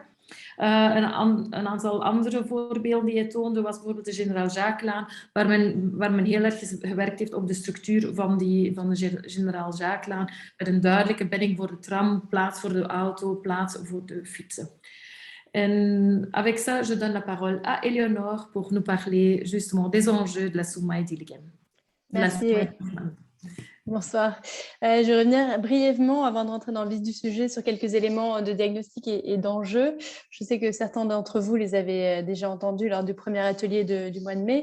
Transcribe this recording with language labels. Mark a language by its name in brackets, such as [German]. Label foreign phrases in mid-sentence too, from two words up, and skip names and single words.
[Dutch] Een aantal andere voorbeelden die hij toonde was bijvoorbeeld de Generaal Jacqueslaan, waar men heel erg gewerkt heeft op de structuur van de Generaal Jacqueslaan, met een duidelijke bedding voor de tram, plaats voor de auto, plaats voor de fietsen. [French] En avec ça, je donne la parole à Éléonore pour nous parler justement des enjeux de la Soumaï d'Illegem. Merci. Bonsoir. Je vais revenir brièvement, avant de rentrer dans le vif du sujet, sur quelques éléments de diagnostic et d'enjeux. Je sais que certains d'entre vous les avez déjà entendus lors du premier atelier du mois de mai.